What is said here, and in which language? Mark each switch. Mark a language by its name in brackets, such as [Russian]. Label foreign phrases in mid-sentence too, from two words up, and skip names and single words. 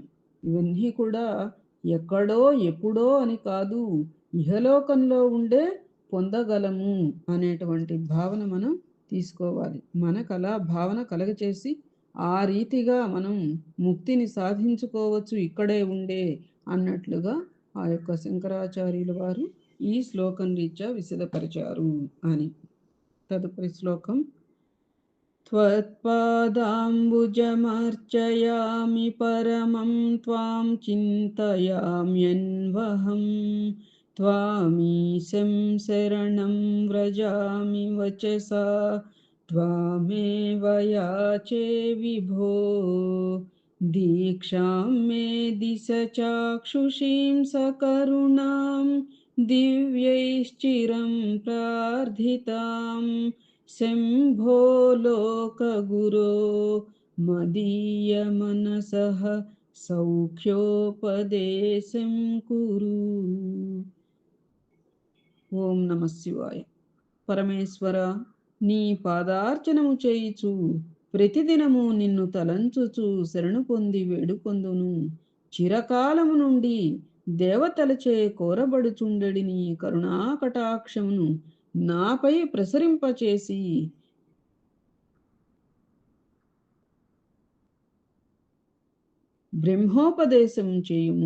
[Telugu] ఇవన్నీ కూడా ఎక్కడో ఎప్పుడో అని కాదు, ఇహలోకంలో ఉండే పొందగలము అనేటువంటి భావన మనం తీసుకోవాలి. మనకలా భావన కలగచేసి ఆ రీతిగా మనం ముక్తిని సాధించుకోవచ్చు ఇక్కడే ఉండే అన్నట్లుగా ఆ యొక్క శంకరాచార్యుల వారు ఈ శ్లోకం రీత్యా విశదపరిచారు అని. తదుపరి శ్లోకం. [Sanskrit] त्वत्पादाम्बुजमर्चयामि परमं त्वां चिन्तयाम्यन्वहं त्वामीशं शरणं व्रजामि वचसा त्वामेव याचे विभो दीक्षां मे दिश चाक्षुषीं सकरुणां दिव्यैश्चिरं प्रार्थिताम् शम्भो लोकगुरो मदीयमनसः सौख्योपदेशं कुरु. ఓం నమ శివాయ. [Telugu] పరమేశ్వర, నీ పాదార్చనము చేయుచు ప్రతిదినము నిన్ను తలంచుచు శరణు పొంది వేడుకొందును. చిరకాలము నుండి దేవతలచే కోరబడుచుండెడి నీ కరుణాకటాక్షమును నాపై ప్రసరింపచేసి బ్రహ్మోపదేశం చేయుము.